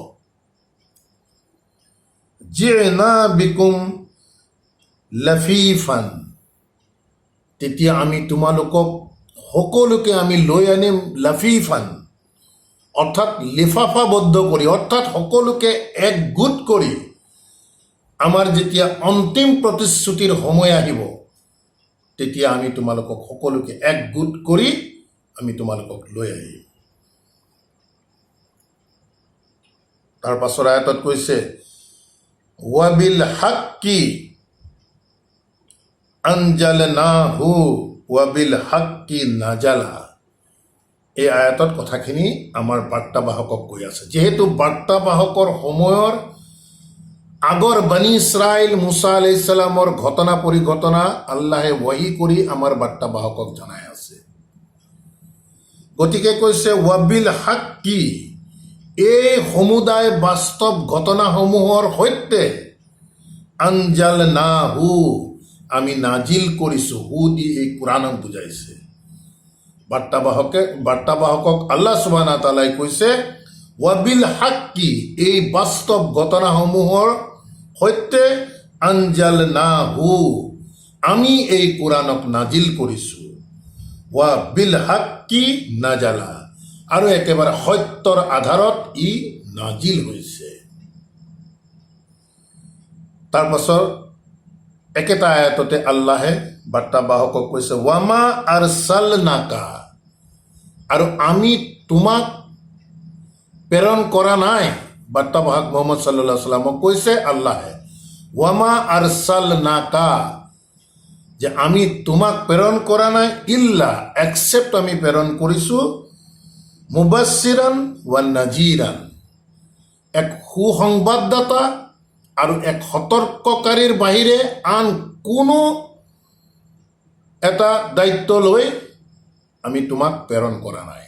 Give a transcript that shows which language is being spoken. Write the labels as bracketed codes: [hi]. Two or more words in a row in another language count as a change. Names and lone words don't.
[ar] جئنا بكم لفيفا, [as] তেতিয়া আমি তোমালোকক সকলোকে আমি লৈ আনিম লাফিফান, অৰ্থাৎ লিফাফাবদ্ধ কৰি, অৰ্থাৎ সকলোকে একগোট কৰি, আমাৰ যেতিয়া অন্তিম প্ৰতিশ্ৰুতিৰ সময় আহিব তেতিয়া আমি তোমালোকক সকলোকে একগোট কৰি আমি তোমালোকক লৈ আহিম। তাৰ পাছৰ আয়াতত কৈছে [ar] وبالحق أنزلناه وبالحق نزل, [as] এই আয়াতত কথাখিনি আমাৰ বাৰ্তাবাহকক কৈ আছে। যিহেতু বাৰ্তাবাহকৰ সময়ৰ আগৰ বনি ইছৰাইল মুছা আলাইহিছ সালামৰ ঘটনা পৰিঘটনা আল্লাহে ৱাহি কৰি আমাৰ বাৰ্তাবাহকক জনাই আছে। গতিকে কৈছে [ar] وبالحق, [as] এই সমুদায় বাস্তৱ ঘটনাসমূহৰ সৈতে আনজালনাহু, আমি নাজিল কৰিছোঁ। হু দি এই কোৰাণক বুজাইছে। বাৰ্তাবাহকক আল্লাহ [ar] سبحانه وتعالى [as] কৈছে [ar] وبالحق, [as] এই বাস্তৱ ঘটনাসমূহৰ সৈতে আনজালনাহু, আমি এই কোৰাণক নাজিল কৰিছোঁ। [ar] وبالحق نزل, [as] আৰু একেবাৰে সত্যৰ আধাৰত ই নাজিল হৈছে। তাৰ পাছত একেটা আয়াততে আল্লাহে বাৰ্তাবাহকক কৈছে [ar] وما أرسلناك, [as] আৰু আমি তোমাক প্ৰেৰণ কৰা নাই। বাৰ্তাবাহক মুহাম্মদ [ar] صلى الله عليه وسلم [as] কৈছে আল্লাহে [ar] وما أرسلناك, [as] যে আমি তোমাক প্ৰেৰণ কৰা নাই, ইল্লা এক্সেপ্ট আমি প্ৰেৰণ কৰিছোঁ [ar] مبشرا ونذيرا, [as] এক সুসংবাদদাতা আৰু এক সতৰ্ককাৰীৰ বাহিৰে আন কোনো এটা দায়িত্ব লৈ আমি তোমাক প্ৰেৰণ কৰা নাই।